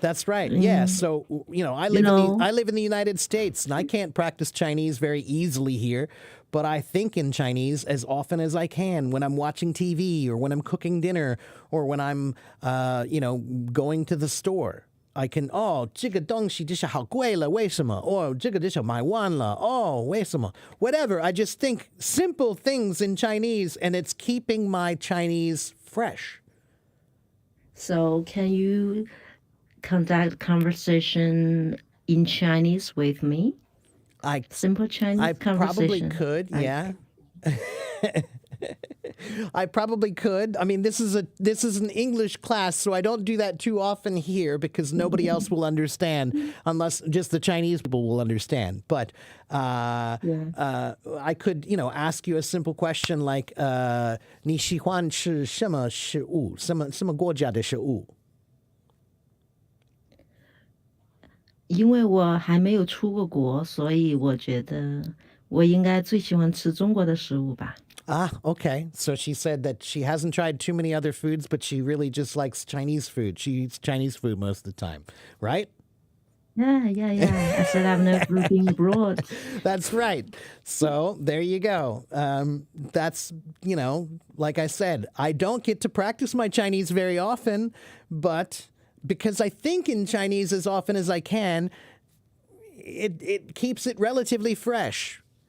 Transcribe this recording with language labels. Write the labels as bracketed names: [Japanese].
[English] That's right. Yeah. So I you know, I live in the United States, and I can't practice Chinese very easily here, but I think in Chinese as often as I can when I'm watching TV or when I'm cooking dinner or when I'm going to the store. I can [Chinese] 这个东西就是好贵了，为什么？这个就是买完了，为什么？ [English] Whatever. I just think simple things in Chinese, and it's keeping my Chinese fresh. so can you conduct conversation in Chinese with me? Simple Chinese I probably conversation. could, yeah. I probably could. I mean, this is an English class, so I don't do that too often here because nobody else will understand unless just the Chinese people will understand. But I could, ask you a simple question like [Chinese] 你喜欢吃什么食物？什么国家的食物？因为我还没有出过国，所以我觉得我应该最喜欢吃中国的食物吧。 [English] Okay. So she said that she hasn't tried too many other foods, but she really just likes Chinese food. She eats Chinese food most of the time, right? Yeah. I said I've never been abroad. That's right. So there you go. That's, like I said, I don't get to practice my Chinese very often, but because I think in Chinese as often as I can, it keeps it relatively fresh.